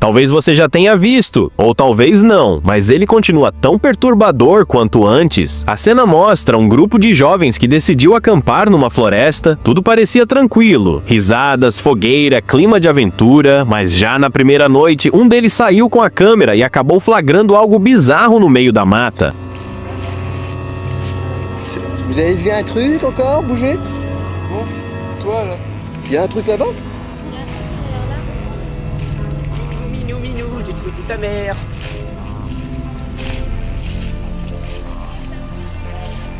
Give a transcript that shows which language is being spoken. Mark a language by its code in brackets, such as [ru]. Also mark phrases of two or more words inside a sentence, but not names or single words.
[pt] Talvez você já tenha visto, ou talvez não, mas ele continua tão perturbador quanto antes. A cena mostra um grupo de jovens que decidiu acampar numa floresta. Tudo parecia tranquilo, risadas, fogueira, clima de aventura, mas já na primeira noite, um deles saiu com a câmera e acabou flagrando algo bizarro no meio da mata. [fr] Vous avez vu un truc encore bouger? Bon, toi là. Il y a un truc là-bas? Minou, minou, j'ai foutu ta mère.